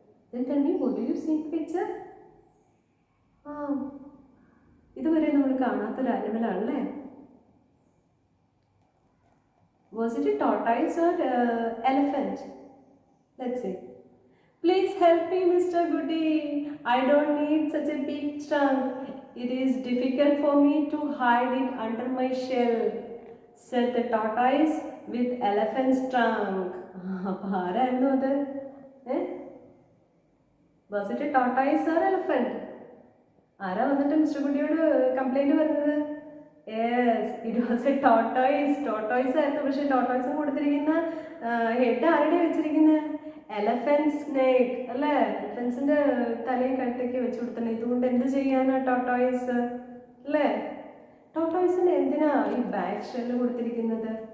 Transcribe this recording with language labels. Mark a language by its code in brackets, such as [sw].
[en] Then tell me, what do you see in picture? [ml] ഇതുവരെ നമ്മൾ കാണാത്തൊരു ആനിമൽ ആണല്ലേ? [en] Was it a tortoise or elephant? Let's see. Please help me, Mr. Goody. I don't need such a big trunk. It is difficult for me to hide it under my shell, said the tortoise with elephant's trunk. [ml] ആരായിരുന്നു അത്? [en] Was it a tortoise or elephant? [ml] ആരാ വന്നിട്ട് mister കുട്ടിയോട് complaint പറഞ്ഞത്? [en] Yes, it was a tortoise. [ml] Tortoise ആയിരുന്നു. പക്ഷേ ടോട്ടോയ്സിന് കൊടുത്തിരിക്കുന്ന head ആരുടെ വെച്ചിരിക്കുന്നത്? എലഫൻറ്റ് സ്നേക്ക് അല്ലേ? എലഫൻസിൻ്റെ തലയും കഴുത്തൊക്കെ വെച്ച് കൊടുത്തത്. ഇതുകൊണ്ട് എന്ത് ചെയ്യാനാ ടോട്ടോയ്സ് അല്ലേ? ടോട്ടോയ്സിന് എന്തിനാ ഈ ബാക്ക് ഷെല്ല് കൊടുത്തിരിക്കുന്നത്?